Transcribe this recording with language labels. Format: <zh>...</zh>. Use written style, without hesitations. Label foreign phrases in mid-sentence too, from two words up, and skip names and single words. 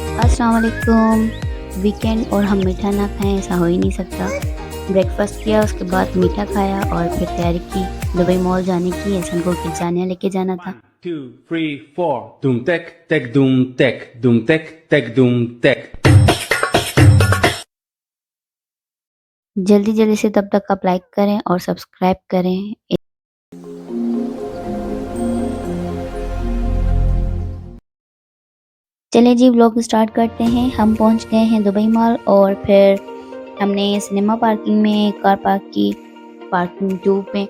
<ar>السلام عليكم.</ar> <hi>वीकेंड और हम मीठा ना खाएं ऐसा हो ही नहीं सकता। ब्रेकफास्ट किया, उसके बाद मीठा खाया और फिर तैयारी की दुबई मॉल जाने की। ऐसा को किड्जानिया लेके जाना था। 2, 3, 4. Doom tech, tech doom tech, doom tech doom tech. जल्दी जल्दी से तब तक आप लाइक करें और सब्सक्राइब करें। चले जी</hi> <en>vlog start</en> <hi>करते हैं। हम पहुंच गए हैं दुबई मॉल और फिर हमने</hi> <en>cinema parking</en> <hi>में</hi> <en>car park</en> <hi>की, पार्किंग 2 पे।</hi>